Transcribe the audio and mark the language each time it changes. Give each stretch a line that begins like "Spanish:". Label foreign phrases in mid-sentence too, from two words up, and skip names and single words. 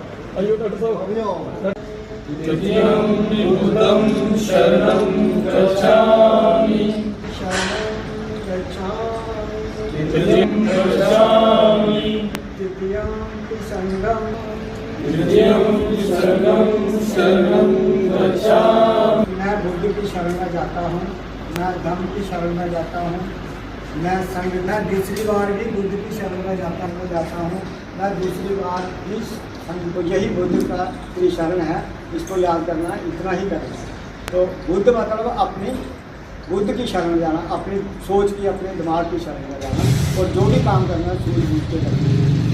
Hindi: आइयो डॉक्टर साहब।
Pali: तृतीयं बुद्धं शरणं गच्छामि, तृतीयं गच्छामि, तृतीयं संघं शरणं गच्छामि।
Hindi: मैं बुद्ध की शरण में जाता हूँ, मैं धम्म की शरण में जाता हूँ, मैं संघ में दूसरी बार भी बुद्ध की शरण में जाता हूँ, मैं दूसरी बार भी संघ को, यही बुद्ध का की शरण है, इसको याद करना, इतना ही करना है। तो बुद्ध मतलब अपनी बुद्ध की शरण में जाना, अपनी सोच की, अपने दिमाग की शरण में जाना, और जो भी काम करना सूझ बूझ के करना।